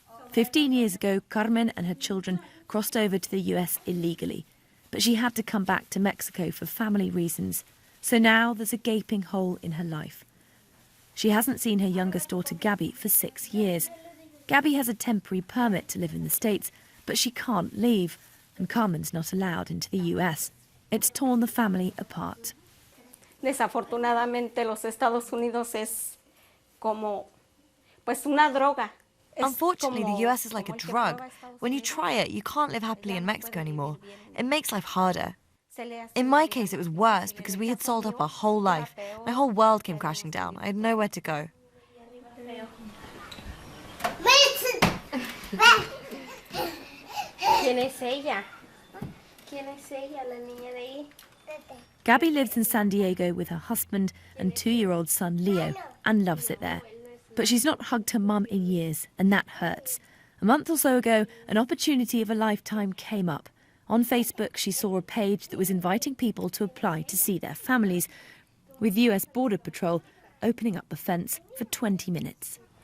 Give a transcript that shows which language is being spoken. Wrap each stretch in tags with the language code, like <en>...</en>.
<en>15 years ago, Carmen and her children crossed over to the US illegally, but she had to come back to Mexico for family reasons, so now there's a gaping hole in her life. She hasn't seen her youngest daughter Gabby for 6 years. Gabby has a temporary permit to live in the States, but she can't leave, and Carmen's not allowed into the US. It's torn the family apart.</en> <es>Desafortunadamente, los Estados Unidos es como, pues, una droga.</es> <en>Unfortunately, the US is like a drug. When you try it, you can't live happily in Mexico anymore. It makes life harder. In my case, it was worse because we had sold up our whole life. My whole world came crashing down. I had nowhere to go.</en> <es>¿Quién es ella? ¿Quién es ella, la niña de ahí?</es> <en>Gabby lives in San Diego with her husband and 2-year-old son Leo and loves it there. But she's not hugged her mum in years, and that hurts. A month or so ago, an opportunity of a lifetime came up. On Facebook, she saw a page that was inviting people to apply to see their families, with US Border Patrol opening up the fence for 20 minutes.</en>